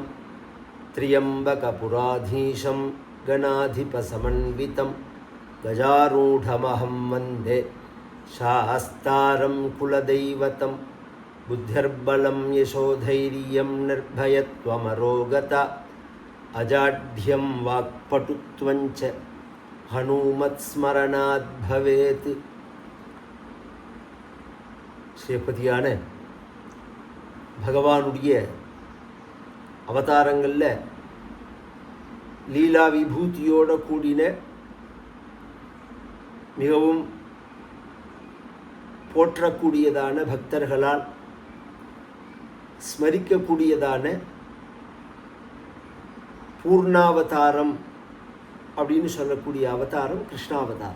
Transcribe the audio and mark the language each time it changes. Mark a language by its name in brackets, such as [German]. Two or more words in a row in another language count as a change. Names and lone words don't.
[Sanskrit] त्र्यम्बकपुराधीशं गणाधिपसमन्वितं गजारूढमहं वन्दे शास्तारं कुलदैवतं। बुद्धिर्बलं यशोधैर्यं निर्भयत्वमरोगता अजाढ्यं वाक्पटुत्वञ्च हनुमत्स्मरणात् भवेत्। [Tamil] ஸ்ரீபதியான பகவானுடைய அவதாரங்களில் லீலா விபூதியோட கூடின மிகவும் போற்றக்கூடியதான பக்தர்களால் ஸ்மரிக்கக்கூடியதான பூர்ணாவதாரம் அப்படின்னு சொல்லக்கூடிய அவதாரம் கிருஷ்ணாவதாரம்.